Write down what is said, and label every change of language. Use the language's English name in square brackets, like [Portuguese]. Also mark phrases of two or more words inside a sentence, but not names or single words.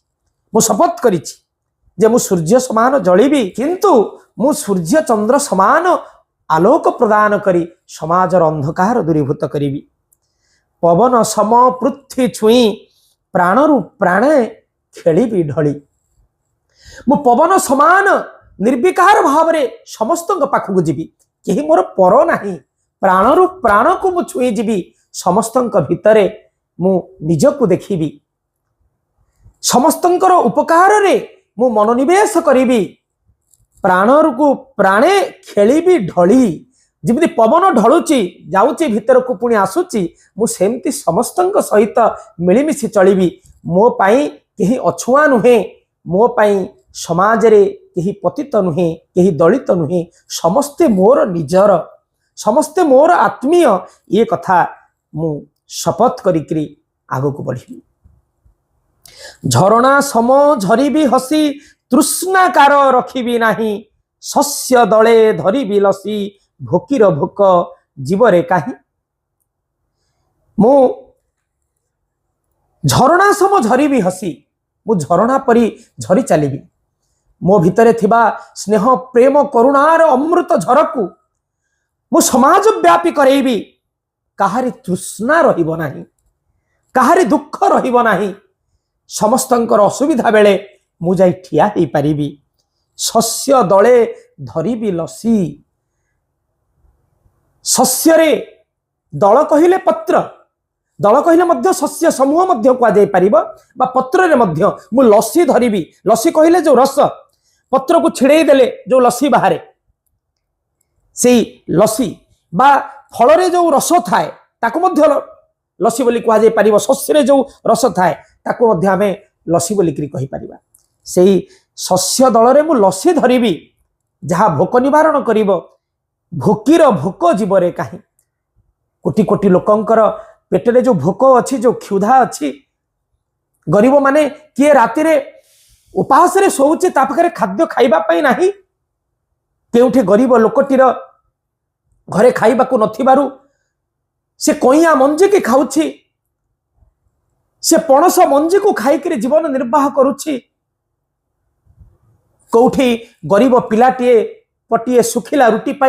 [Odia] ମୁ ଶପଥ କରିଛି ଯେ ମୁ ସୂର୍ଯ୍ୟ ସମାନ ଜଳିବି, କିନ୍ତୁ ମୁ ସୂର୍ଯ୍ୟ ଚନ୍ଦ୍ର ସମାନ ଆଲୋକ ପ୍ରଦାନ କରି ସମାଜର ଅନ୍ଧକାର ଦୂରୀଭୂତ କରିବି। ପବନ ସମ ପୃଥିବୀ ଛୁଇଁ, ପ୍ରାଣରୁ ପ୍ରାଣେ ଖେଳିବି ଢଳି। ମୁ ପବନ ସମାନ ନିର୍ବିକାର ଭାବରେ ସମସ୍ତଙ୍କ ପାଖୁ ଯିବି, କେହି ମୋର ପର ନାହିଁ। ପ୍ରାଣରୁ ପ୍ରାଣକୁ ମୁ ଛୁଇଁ ଯିବି, ସମସ୍ତଙ୍କ ଭିତରେ ମୁ ନିଜକୁ ଦେଖିବି। ସମସ୍ତଙ୍କର ଉପକାରରେ ମୁ ମନୋନିବେଶ କରିବି। ପ୍ରାଣରୁ ପ୍ରାଣେ ଖେଳିବି ଢଳି। ଯେମିତି ପବନ ଢଳୁଛି ଯାଉଛି ଭିତରକୁ ପୁଣି ଆସୁଛି, ମୁ ସେମିତି ସମସ୍ତଙ୍କ ସହିତ ମିଳିମିଶି ଚାଲିବି। ମୋ ପାଇଁ କେହି ଅଛୁଆଁ ନୁହେଁ ମୋ ପାଇଁ ସମାଜରେ କେହି ପତିତ ନୁହେଁ କେହି ଦଳିତ ନୁହେଁ ସମସ୍ତେ ମୋର ନିଜର ସମସ୍ତେ ମୋର ଆତ୍ମୀୟ ଏ କଥା ମୁ ଶପଥ କରି ଆଗକୁ ବଢ଼ି ଝରଣା ସମ ଝରିବି ହସି ତୃଷ୍ଣାକାର ରଖିବି ନାହିଁ ଶସ୍ୟ ଦଳେ ଧରିବି ଲସି ଭୋକିଲର ଭୋକ ଜୀବରେ କାହିଁ ମୁ ଝରଣା ସମ ଝରିବି ହସି ମୁ ଝରଣା ପରି ଝରି ଚାଲିବି ମୋ ଭିତରେ ଥିବା ସ୍ନେହ ପ୍ରେମ କରୁଣାର ଅମୃତ ଝରକୁ ମୁ ସମାଜ ବ୍ୟାପୀ କରିବି କାହାରି ତୃଷ୍ଣା ରହିବ ନାହିଁ କାହାରି ଦୁଃଖ ରହିବ ନାହିଁ ସମସ୍ତଙ୍କର ଅସୁବିଧା ବେଳେ ମୁ ଯାଇ ଠିଆ ହୋଇ ପାରିବି ଶସ୍ୟ ଦଳେ ଧରିବି ଲସି ଶସ୍ୟରେ ଦଳ କହିଲେ ପତ୍ର ଦଳ କହିଲେ ମଧ୍ୟ ଶସ୍ୟ ସମୂହ ମଧ୍ୟ କୁହାଯାଇ ପାରିବ ବା ପତ୍ରରେ ମଧ୍ୟ ମୁ ଲସି ଧରିବି ଲସି କହିଲେ ଯେଉଁ ରସ ପତ୍ରକୁ ଛିଡ଼େଇ ଦେଲେ ଯେଉଁ ଲସି ବାହାରେ ସେ ଲସି ବା ଫଳରେ ଯେଉଁ ରସ ଥାଏ ତାକୁ ମଧ୍ୟ ଲସି ବୋଲି କୁହାଯାଇ ପାରିବ ଶସ୍ୟରେ ଯେଉଁ ରସ ଥାଏ ତାକୁ ମଧ୍ୟ ଆମେ ଲସି ବୋଲି କହି ପାରିବା ସେହି ଶସ୍ୟ ଦଳରେ ମୁ ଲସି ଧରିବି ଯାହା ଭୋକ ନିବାରଣ କରିବ ଭୋକିଲର ଭୋକ ଜୀବରେ କାହିଁ କୋଟି କୋଟି ଲୋକଙ୍କର ପେଟରେ ଯେଉଁ ଭୋକ ଅଛି ଯେଉଁ କ୍ଷୁଧା ଅଛି ଗରିବ ମାନେ କିଏ ରାତିରେ ଉପାସରେ ଶୋଉଛି ତା ପାଖରେ ଖାଦ୍ୟ ଖାଇବା ପାଇଁ ନାହିଁ କେଉଁଠି ଗରିବ ଲୋକଟିର ଘରେ ଖାଇବାକୁ ନଥିବାରୁ ସେ କିଆ ମଞ୍ଜିକୁ ଖାଉଛି ସେ ପଣସ ମଞ୍ଜିକୁ ଖାଇକରି ଜୀବନ ନିର୍ବାହ କରୁଛି କେଉଁଠି ଗରିବ ପିଲାଟିଏ ପଟିଏ ଶୁଖିଲା ରୁଟି ପାଇଁ